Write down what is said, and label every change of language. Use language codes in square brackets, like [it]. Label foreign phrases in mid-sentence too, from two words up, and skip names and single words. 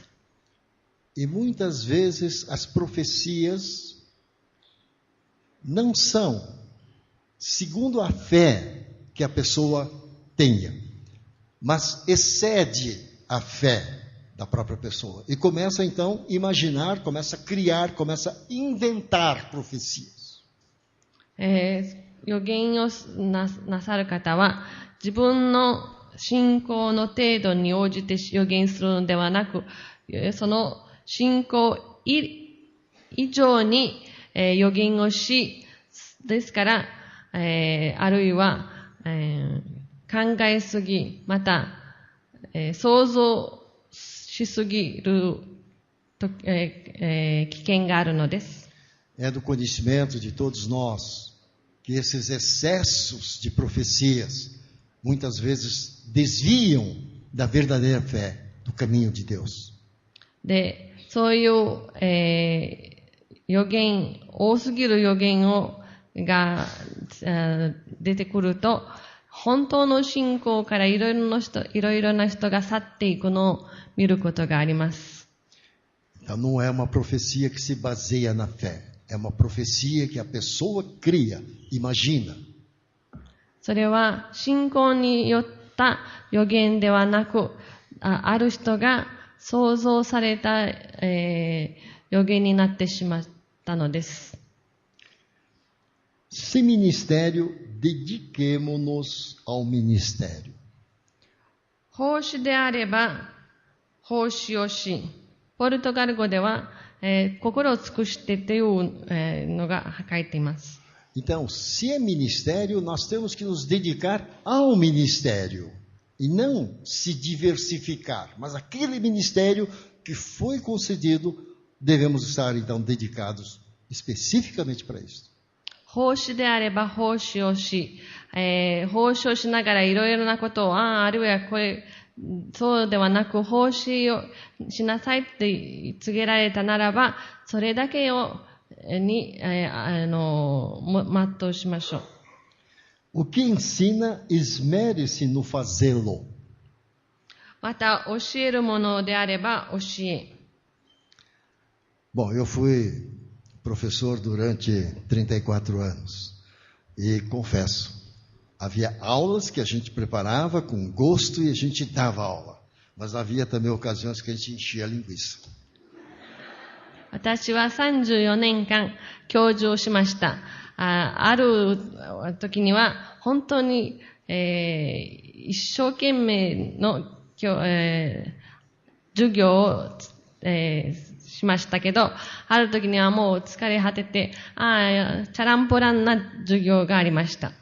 [pt] E muitas vezes as profecias não são segundo a fé que a pessoa tenha, mas excede a fé da própria pessoa. E começa então a imaginar, começa a criar, começa a inventar profecias. [ja] 預言をなさる方は、自分の信仰の程度に応じて預言するのではなく、その信仰以上に、預言をし、ですから、あるいは、考えすぎ、また、想像ししすぎると、危険があるのです。 [pt] É do conhecimento de todos nós que esses excessos de profecias muitas vezes desviam da verdadeira fé, do caminho de Deus. [ja] で、そういう、予言、多すぎる予言が出てくると、本当の信仰からいろいろな人が去っていくのを見ることがあります。 [pt] Então não é uma profecia que se baseia na fé, é uma profecia que a pessoa cria, imagina. [ja] それは信仰によった予言ではなく、ある人が想像された、予言になってしまったのです。 [pt] Sem ministério, dediquemo-nos ao ministério. [ja] 奉仕であれば、奉仕をし、ポルトガル語では、心を尽くしてという、のが書いています。 [pt] Então, se é ministério, nós temos que nos dedicar ao ministério e não se diversificar. Mas aquele ministério que foi concedido, devemos estar então dedicados especificamente para isso. [ja] 奉仕であれば奉仕をし、奉仕をしながらいろいろなことを、あるいはこれ、そうではなく奉仕をしなさいって告げられたならば、それだけを、全うしましょう。 [pt] O que ensina, esmere-se no fazê-lo. [ja] また、教えるものであれば教え。 [pt] Bom, eu fui professor durante 34 anos e confesso, havia aulas que a gente preparava com gosto e a gente dava aula, mas havia também ocasiões que a gente enchia a linguiça. [ja] 私は34年間教授をしました。ある時には本当に、一生懸命の、授業を、しましたけど、ある時にはもう疲れ果てて、チャランポランな授業がありました。